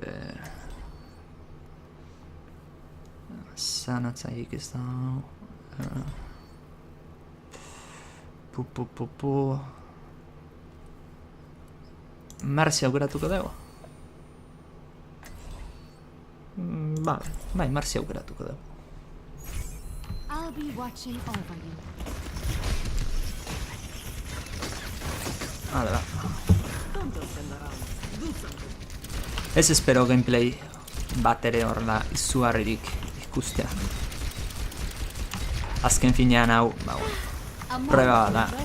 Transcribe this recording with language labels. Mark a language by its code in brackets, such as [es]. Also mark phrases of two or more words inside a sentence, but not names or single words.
[eu] Zanatzaik ez da. Marzi aukeratuko dugu. Bai, Marzi aukeratuko dugu. [en] I'll be watching over you. [eu] Vale, Ez espero gameplay bat ere horrela izugarririk ikustea. Azken finean hau, prueba bat da.